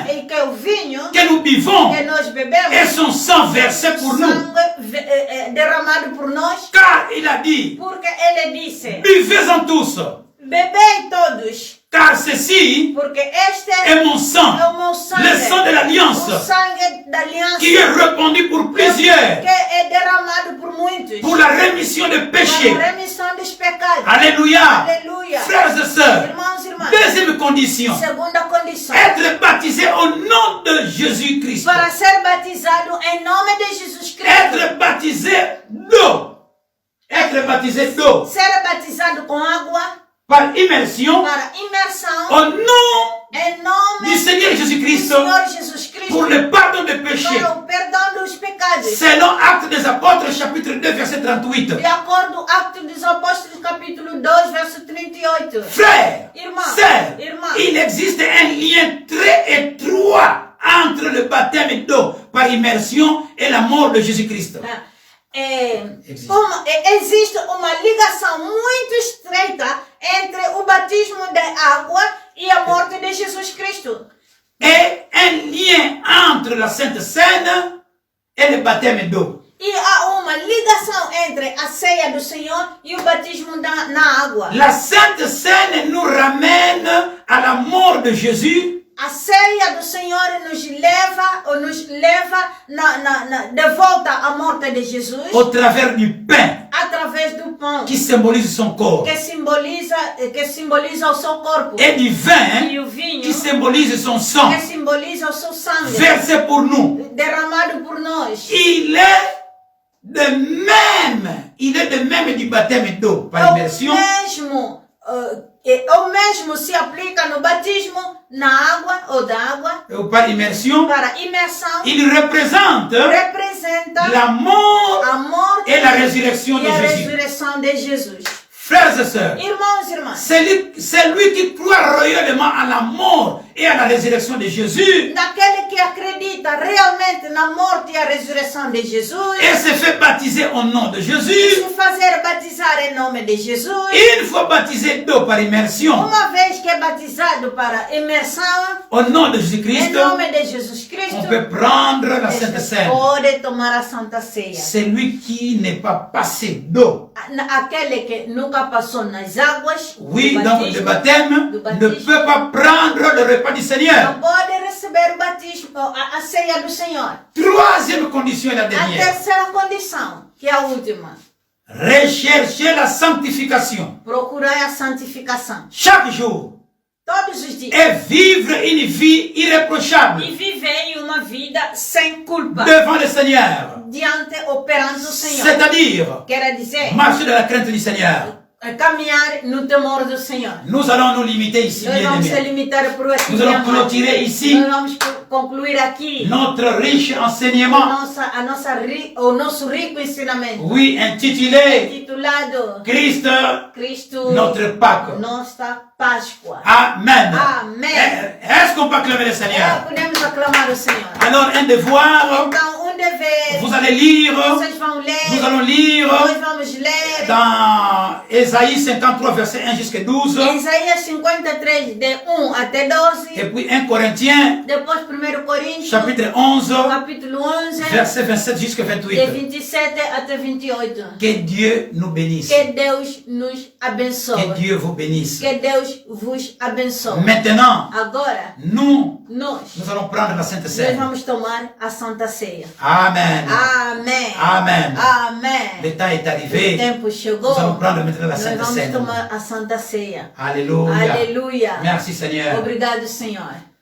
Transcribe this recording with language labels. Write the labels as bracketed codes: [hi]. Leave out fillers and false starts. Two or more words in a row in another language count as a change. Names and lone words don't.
[pt] e que o vinho [fr] que nous buvons [pt] que nós bebemos, [fr] est son sang versé pour nous. [pt] sangue derramado por nós. [fr] Car il a dit, [pt] Porque ele disse: [fr] buvez-en tous, [pt] bebei todos, [fr] car ceci [pt] porque este [fr] est mon sang, [pt] é o meu sangue, [fr] le sang de l'alliance, [pt] o sangue da aliança, [fr] qui est répandu pour plusieurs, [pt] que é derramado por muitos, [fr] pour la rémission des péchés. [pt] para a remissão dos pecados. [fr] Alléluia. [pt] Aleluia. [fr] Frères et sœurs, [pt] Irmãos e irmãs, [fr] deuxième condition, [pt] segunda condição, [fr] être baptisé au nom de Jésus-Christ. [pt] para ser batizado em nome de Jesus Cristo, [fr] Être baptisé d'eau. Être baptisé d'eau [pt] ser batizado com água [fr] par immersion [pt] para imersão [fr] au nom [pt] em nome [fr] du Seigneur [pt] do [fr] Jésus-Christ [pt] Senhor Jesus Cristo [fr] pour le pardon des péchés. [pt] para o perdão dos pecados. [fr] Selon Actes des Apôtres, chapitre 2, verset 38. [pt] De acordo com Atos dos Apóstolos, capítulo 2, verso 38. [fr] Frères, [pt] Irmã, [fr] sœurs, [pt] irmã, [fr] il existe un lien très étroit entre le baptême d'eau par immersion et la mort de Jésus-Christ. [pt] Existe. existe uma ligação muito estreita entre o batismo de água e a morte de Jesus Cristo. [fr] Et un lien entre la Sainte Seine et le baptême d'eau. [pt] E há uma ligação entre a ceia do Senhor e o batismo na água. [fr] La Sainte Seine nous ramène à la mort de Jésus. [pt] A ceia do Senhor nos leva de volta à morte de Jesus [fr] Au travers du pain [pt] através do pão [fr] qui symbolise son corps. [pt] que simboliza o seu corpo [fr] Et du vin [pt] e o vinho [fr] qui symbolise son sang. [pt] que simboliza o seu sangue [fr] Versé pour nous. [pt] derramado por nós. [fr] Il est de même du baptême d'eau par immersion. [pt] O mesmo se aplica no batismo na água ou da água [fr] Ou par immersion. [pt] para imersão. [fr] Il représente [pt] Representa [fr] la mort [pt] a morte [fr] et la résurrection de [pt] e a [fr] Jésus. [pt] ressurreição de Jesus. [fr] Frères et sœurs, [pt] Irmãos e irmãs, [fr] celui qui croit réellement à la mort et à la résurrection de Jésus [pt] naquele que acredita realmente na morte e a ressurreição de Jesus, [fr] et se fait baptiser au nom de [pt] e [fr] Jésus, [pt] se fazer batizar em nome de Jesus, [fr] une fois baptisé d'eau par immersion [pt] uma vez que é batizado para imersão, [fr] au nom de [pt] em [fr] Jésus-Christ, [pt] nome de Jesus Cristo, [fr] on peut prendre la Sainte Seine. [pt] pode tomar a Santa Ceia. [fr] Celui qui n'est pas passé d'eau, [pt] Aquele que nunca passou nas águas [fr] oui, [pt] do [fr] donc le baptême, [pt] do [fr] ne [pt] batismo, [fr] peut pas prendre le repas du Seigneur. [pt] não pode receber o batismo, a ceia do Senhor. [fr] Troisième condition et la [pt] A [fr] dernière, [pt] terceira condição, que é a última, [fr] rechercher la sanctification [pt] procurar a santificação. [fr] chaque jour [pt] Todos os dias. [fr] et vivre une vie irréprochable [pt] E viver uma vida sem culpa [fr] devant le Seigneur. [pt] diante ou perante o Senhor. [fr] C'est-à-dire [pt] Quer dizer, [fr] marcher dans la crainte du Seigneur. [pt] caminhar no temor do Senhor. [fr] Nous allons nous limiter ici, [pt] Nós [fr] bien [pt] vamos se [fr] aimés. [pt] limitar por aqui. [fr] Nous allons [pt] amado. [fr] clôturer ici [pt] Nós vamos concluir aqui [fr] notre riche enseignement, [pt] o nosso rico ensinamento. [fr] oui, intitulé [pt] Intitulado [fr] Christ, [pt] Cristo, [fr] notre Pâque. [pt] nossa Páscoa. [fr] Amen. [pt] Amen. [fr] Est-ce qu'on peut acclamer le Seigneur? [pt] Podemos aclamar o Senhor. [fr] Alors, un devoir, [pt] Então, dever. [fr] Vous allez lire, [pt] Vocês vão ler. [fr] nous allons lire [pt] Nós vamos ler. [fr] dans Ésaïe 53, verset 1 jusqu'à 12, [pt] Isaías 53, de 1 até 12. [fr] et puis 1 Corinthiens, [pt] Depois 1 Coríntios, [fr] chapitre 11, [pt] capítulo 11, [fr] verset 27 jusqu'à [pt] de [fr] 28. [pt] 27 até 28. [fr] Que Dieu nous bénisse. [pt] Que Deus nos abençoe. [fr] Que Dieu vous bénisse. [pt] Que Deus vos abençoe. [fr] Maintenant, [pt] Agora, [fr] nous [pt] nós [fr] allons prendre la Sainte Seine. [pt] vamos tomar a Santa Ceia. [fr] Amen. [pt] Amém. [fr] Amen. [pt] Amém. [fr] Le temps est [pt] O [fr] arrivé. [pt] tempo chegou. [fr] Nous allons prendre maintenant la [pt] Nós [fr] Sainte [pt] vamos [fr] Seine. [pt] tomar a Santa Ceia. [fr] Alléluia. [pt] Aleluia. [fr] Merci Seigneur. [pt] Obrigado, Senhor.